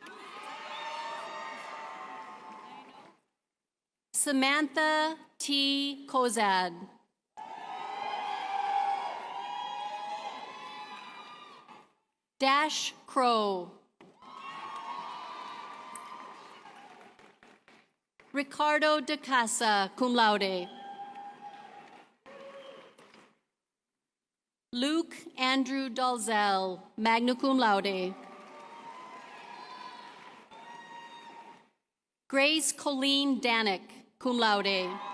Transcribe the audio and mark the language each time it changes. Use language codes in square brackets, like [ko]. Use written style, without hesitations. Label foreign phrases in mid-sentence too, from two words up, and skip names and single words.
[la] Samantha T. Kozad. Dash Crow. Ricardo de Casa, cum laude. Luke Andrew Dalzell, magna cum laude. Grace Colleen Danick, cum laude.